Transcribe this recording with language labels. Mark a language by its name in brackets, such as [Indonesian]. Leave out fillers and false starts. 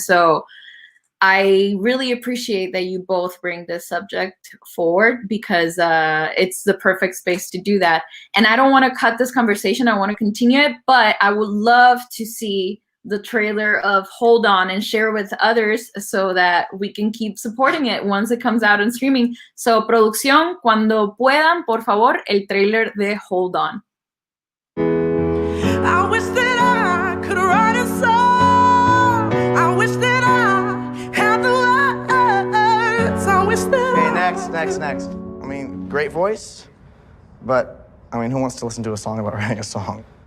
[English] So I really appreciate that you both bring this subject forward, because it's the perfect space to do that. And I don't want to cut this conversation. I want to continue it, but I would love to see the trailer of Hold On and share with others so that we can keep supporting it once it comes out in streaming. [Spanish] So, producción, cuando puedan, por favor, el trailer de Hold On. [English] I wish that I could write a song. I wish that I had the words. I wish that Okay, next. I mean, great voice, but, I mean, who wants to listen to a song about writing a song?